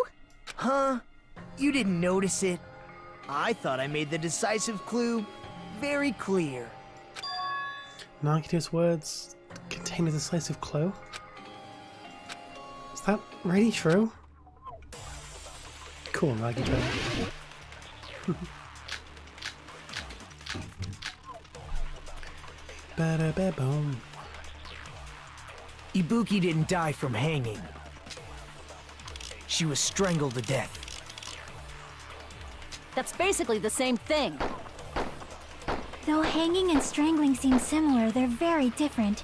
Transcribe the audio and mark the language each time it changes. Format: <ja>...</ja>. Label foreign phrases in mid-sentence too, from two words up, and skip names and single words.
<en>Huh? You didn't notice it? I thought I made the decisive clue very clear. Nagito's words contain a decisive clue? Is that really true? Cool, Nagito. Ba-da-ba-boom. Ibuki didn't die from hanging. She was strangled to death. That's basically the same thing. Though hanging and strangling seem similar, they're very different.</en>